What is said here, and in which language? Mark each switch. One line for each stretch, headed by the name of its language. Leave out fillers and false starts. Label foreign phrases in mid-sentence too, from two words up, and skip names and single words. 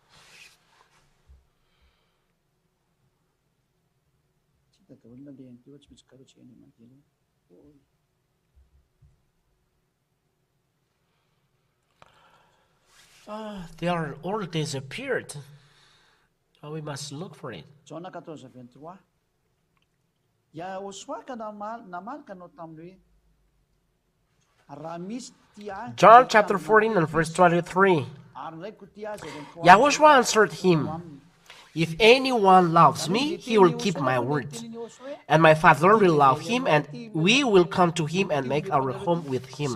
English: They are all disappeared. Oh, we must look for it. John 14:23. YAHOSHUAH ka naman kano tamri. John chapter 14 and verse 23. YAHOSHUAH answered him, "If anyone loves me, he will keep my word. And my Father will love him, and we will come to him and make our home with him."